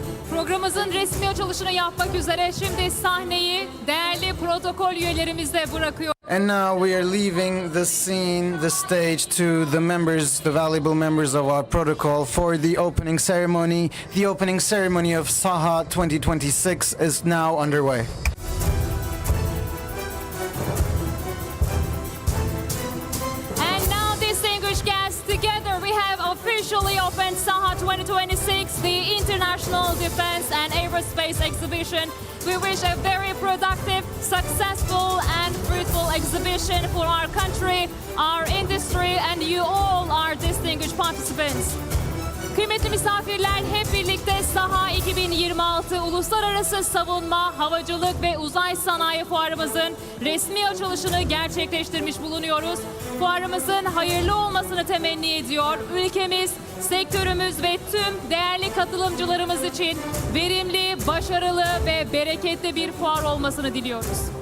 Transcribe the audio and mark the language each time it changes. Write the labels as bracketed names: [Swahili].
[Turkish] Programımızın resmi açılışını yapmak üzere şimdi sahneyi değerli protokol üyelerimize bırakıyorum. [English] And now we are leaving the scene, the stage to the members, the valuable members of our protocol for the opening ceremony. The opening ceremony of SAHA 2026 is now underway. And now, distinguished guests, together we have officially opened SAHA 2026, the International Defense and Aerospace Exhibition. We wish a very productive, successful and fruitful exhibition for our country, our industry and you all, our distinguished participants. [Turkish] Kıymetli misafirler, hep birlikte SAHA 2026 Uluslararası Savunma, Havacılık ve Uzay Sanayi Fuarımızın resmi açılışını gerçekleştirmiş bulunuyoruz. Fuarımızın hayırlı olmasını temenni ediyor. Ülkemiz, sektörümüz ve tüm değerli katılımcılarımız için verimli, başarılı ve bereketli bir fuar olmasını diliyoruz.